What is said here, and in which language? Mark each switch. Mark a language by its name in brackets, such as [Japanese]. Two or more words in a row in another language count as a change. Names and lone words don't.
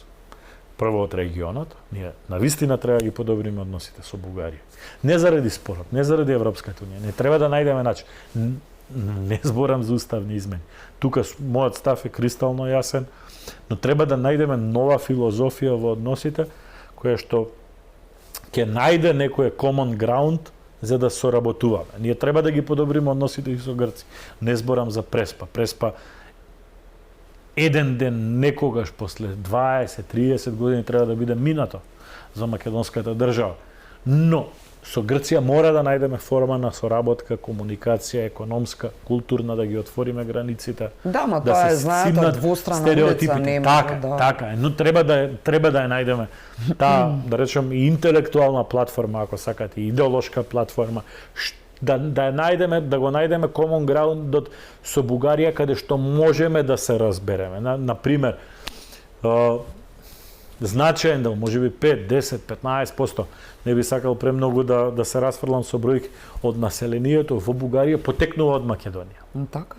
[Macedonian] Прво од регионот, ние навистина треба да ги подобриме односите со Бугарија. Не заради спорот, не заради Европската унија, не треба да најдеме начин. Не зборам за уставни измени. Тука мојот став е кристално јасен, но треба да најдеме нова филозофија во односите која што ќе најде некој [English] common ground [Macedonian] за да соработуваме. Ние треба да ги подобриме односите и со Грци. Не зборам за Преспа. Преспа еден ден некогаш после 20-30 години треба да биде минато за македонската држава. Но со Грција мора да најдеме форма на соработка, комуникација, економска, културна, да ги отвориме границите. Да, но тоа е знаата двустрана улица, нема. Така е, но треба да ја најдеме таа, да речем, и интелектуална платформа, ако сакате, и идеолошка платформа, да ја најдеме, да го најдеме [English] common ground [Macedonian] со Бугарија каде што можеме да се разбереме. На пример, значаен дел, можеби 5, 10, 15%, не би сакал премногу да се расфрлам со бројки, од населението во Бугарија потекнува од Македонија. Така.